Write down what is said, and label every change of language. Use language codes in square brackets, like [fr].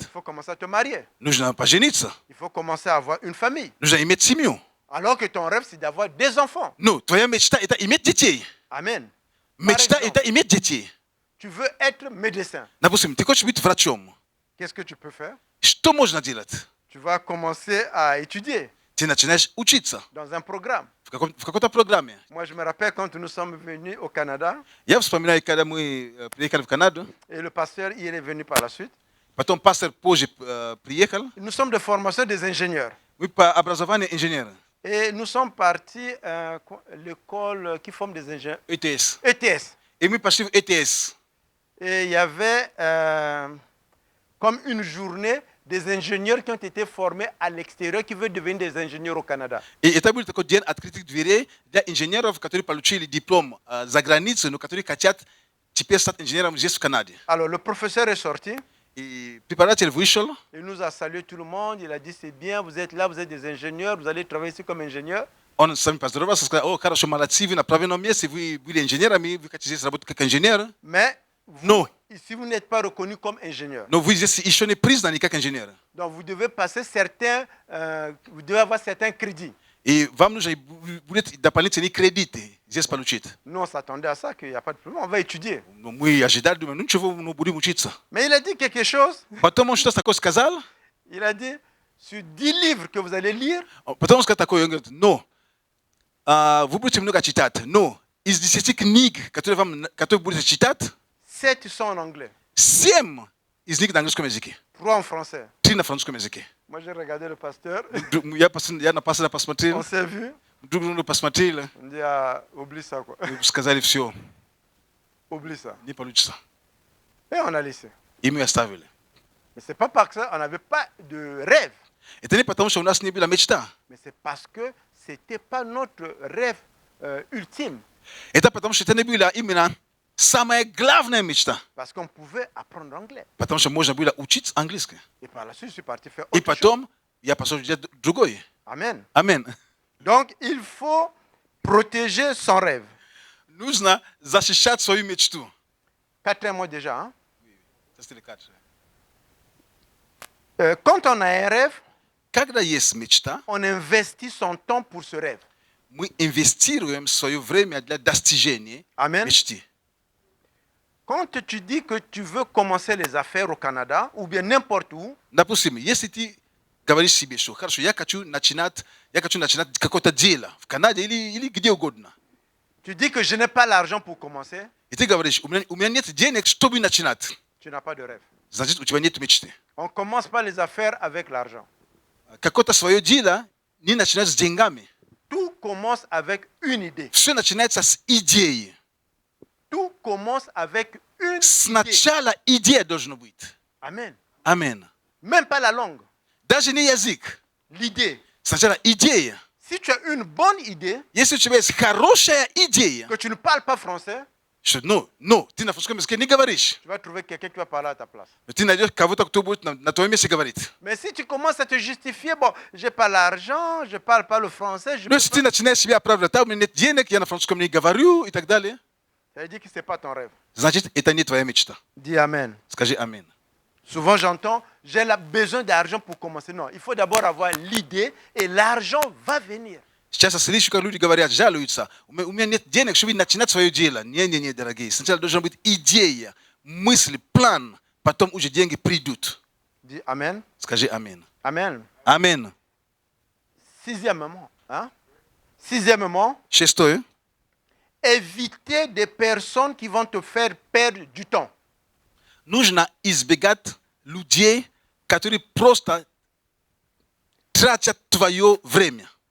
[fr] il faut commencer à te marier. [ru] Нужно пожениться. [fr] Il faut commencer à avoir une famille. [ru] Нужно иметь семью. [fr] Alors que ton rêve, c'est d'avoir des enfants. [ru] Твоя мечта – это иметь детей. [fr] Amen. [ru] Мечта – [fr] exemple. [ru] это иметь детей. [fr] Tu veux être médecin. [ru] Допустим, ты хочешь быть врачом. [fr] Qu'est-ce que tu peux faire? [ru] Что можно делать? [fr] Tu vas commencer à étudier [ru] Ты начинаешь учиться [fr] dans un programme. [ru] в какой-то программе. [fr] Moi, je me rappelle quand nous sommes venus au Canada [ru] Я вспоминаю, когда мы приехали в Канаду, [fr] et le pasteur, il est venu par la suite. [ru] Потом пастор позже приехал. [fr] Nous sommes des formateurs des ingénieurs. [ru] Мы по образованию инженер. [fr] Et nous sommes partis à l'école qui forme des ingénieurs. ETS. [ru] ETS. Et мы пошли в ETS. [fr] Et il y avait comme une journée des ingénieurs qui ont été formés à l'extérieur, qui veulent devenir des ingénieurs au Canada. [ru] И это был такой день открытых дверей для инженеров, которые получили диплом за границей, но которые хотят теперь стать инженером здесь, в Канаде. [fr] Alors le professeur est sorti, [ru] И преподаватель вышел, [fr] il nous a salué tout le monde, il a dit c'est bien, vous êtes là, vous êtes des ingénieurs, vous allez travailler ici comme ingénieurs. [ru] он с вами поздоровался, сказал: о, хорошо, молодцы, вы на правильном месте, вы были инженерами, вы хотите здесь работать как инженер, [fr] Mais vous, Non. ici vous n'êtes pas reconnu comme ingénieur. [ru] но вы здесь еще не признаны как инженер. [fr] Donc vous devez passer certains, vous devez avoir certains crédits. [ru] И вам нужно будет дополнительные кредиты здесь получить. [fr] Nous on s'attendait à ça, qu'il n'y a pas de problème, on va étudier. [ru] Но мы ожидали, думаем, ну ничего, мы будем учиться. [fr] Mais il a dit quelque chose, [ru] Потом он что-то такое сказал, [fr] il a dit, sur 10 livres que vous allez lire, [ru] потом он сказал такое, он говорит: но вы будете много читать, но из 10 книг, которые будете читать, [fr] 7 sont en anglais, [ru] 7 из них на английском языке, [fr] 3 en français. [ru] 3 на французском языке. [fr] Moi j'ai regardé le pasteur, [ru] Я на пастора посмотрел, [fr] on s'est vu, [ru] друг друга посмотрели, [fr] on dit ah, oublie ça quoi, [ru] сказали: все, [fr] oublie ça. [ru] не получится. [fr] Et on a laissé. [ru] И мы оставили. [fr] Mais c'est pas parce qu'on n'avait pas de rêve, [ru] Это не потому, что у нас не была мечта. [fr] mais c'est parce que c'était pas notre rêve ultime, [ru] Это потому, что это не была именно самая главная мечта. [fr] parce qu'on pouvait apprendre l'anglais. [ru] Потому что можно было учить английский. [fr] Et par la suite, je suis parti faire [ru] И [fr] autre chose. [ru] потом я пошел делать другой. [fr] Amen. [ru] Амин. [fr] Donc, il faut protéger son rêve. [ru] Нужно защищать свою мечту. [fr] 4 mois déjà. Hein? Quand on a un rêve, [ru] Когда есть мечта, [fr] on investit son temps pour ce rêve. [ru] мы инвестируем свое время для достижения [fr] Amen. [ru] мечты. [fr] Quand tu dis que tu veux commencer les affaires au Canada, ou bien n'importe où, [ru] Допустим, если ты говоришь себе, что хорошо, я хочу начинать какое-то дело в Канаде или где угодно. [fr] tu dis que je n'ai pas l'argent pour commencer, [ru] И ты говоришь: у меня нет денег, чтобы начинать. [fr] tu n'as pas de rêve. [ru] Значит, у тебя нет мечты. [fr] On ne commence pas les affaires avec l'argent. [ru] Какое-то свое дело не начинать с деньгами. [fr] Tout commence avec une idée. [ru] Все начинается с идеи. [fr] Tout commence avec une idée. [ru] Сначала идея должна быть. [fr] Amen. [ru] Амин. [fr] Même pas la langue, [ru] Даже не язык. [fr] l'idée. [ru] Сначала идея. [fr] Si tu as une bonne idée, [ru] Если у тебя есть хорошая идея, [fr] que tu ne parles pas français, [ru] что ты на французском языке не говоришь. [fr] tu vas trouver quelqu'un qui va parler à ta place. [ru] Но ты найдешь кого-то, кто будет на твоем месте говорить. [fr] Mais si tu commences à te justifier, bon, j'ai pas l'argent, je parle pas le français, je [ru] Но [fr] peux [ru] если ты начинаешь себя оправдывать: у меня нет денег, я на французском не говорю и так далее, [fr] ça veut dire que c'est pas ton rêve. [ru] значит, это не твоя мечта. [fr] Dis Amen. [ru] Скажи амин. [fr] Souvent j'entends, j'ai besoin d'argent pour commencer. Non, il faut d'abord avoir l'idée et l'argent va venir. [ru] Сейчас я слышу, как люди говорят, жалуются: у меня нет денег, чтобы начинать свое дело. Не, дорогие. Сначала должна быть идея, мысль, план, потом уже деньги придут. [fr] Dis Amen. [ru] Скажи амин. [fr] Amen. [ru] Амин. [fr] Sixièmement, hein? Sixièmement, [ru] Шестое. [fr] éviter des personnes qui vont te faire perdre du temps. [ru] Нужно избегать людей, которые просто тратят твое время.